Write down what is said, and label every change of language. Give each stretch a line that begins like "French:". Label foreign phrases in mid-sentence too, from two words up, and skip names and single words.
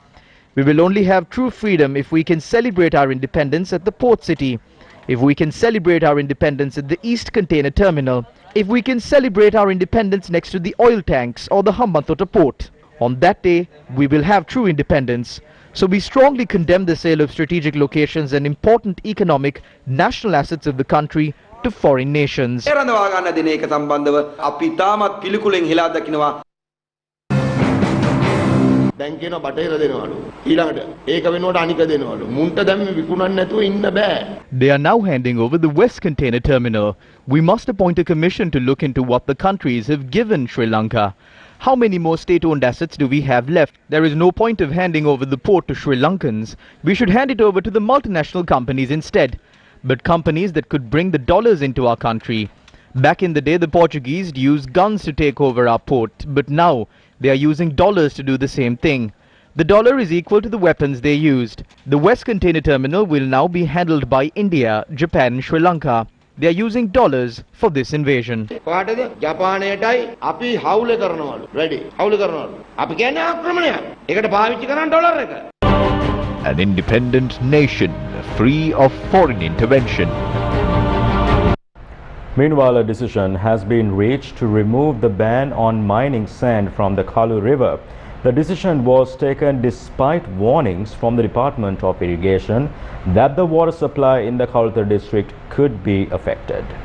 English: We will only have true freedom if we can celebrate our independence at the port city, if we can celebrate our independence at the East Container Terminal, if we can celebrate our independence next to the oil tanks or the Hambantota port. On that day, we will have true independence. So we strongly condemn the sale of strategic locations and important economic national assets of the country to foreign nations.
Sinhala: දැන් කියනවා බටහිර දෙනවලු ඊළඟට ඒක වෙනුවට අනික දෙනවලු මුන්ට දැන් විකුණන්න නැතුව ඉන්න බෑ.
English: They are now handing over the West Container Terminal. We must appoint a commission to look into what the countries have given Sri Lanka. How many more state-owned assets do we have left? There is no point of handing over the port to Sri Lankans. We should hand it over to the multinational companies instead, but companies that could bring the dollars into our country. Back in the day, the Portuguese used guns to take over our port, but now they are using dollars to do the same thing. The dollar is equal to the weapons they used. The West Container Terminal will now be handled by India, Japan and Sri Lanka. They are using dollars for this invasion.
Sinhala: කොහටද ජපානයටයි අපි හවුල කරනවලු. රෙඩි. හවුල කරනවලු. අපි කියන්නේ ආක්‍රමණයක්. ඒකට පාවිච්චි කරන්න ඩොලර් එක.
English: An independent nation, free of foreign intervention. Meanwhile, a decision has been reached to remove the ban on mining sand from the Kalu River. The decision was taken despite warnings from the Department of Irrigation that the water supply in the Kalutara district could be affected.